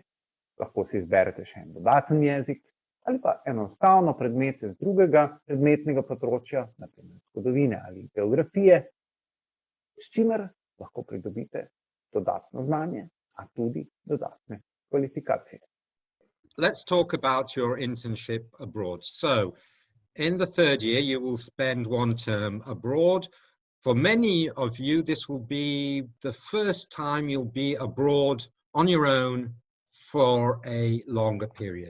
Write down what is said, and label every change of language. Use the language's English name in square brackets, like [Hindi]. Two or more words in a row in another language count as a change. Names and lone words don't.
[Slovenian] Lahko si izberete še en dodaten jezik ali pa enostavno predmete z drugega predmetnega področja, na primer zgodovine ali geografije, s čimer lahko pridobite dodatno znanje, a tudi dodatne kvalifikacije. [English] Let's talk about your internship abroad. So, in the 3rd year, you will spend 1 term abroad. For many of you, this will be the first time you'll be abroad on your own for a longer period.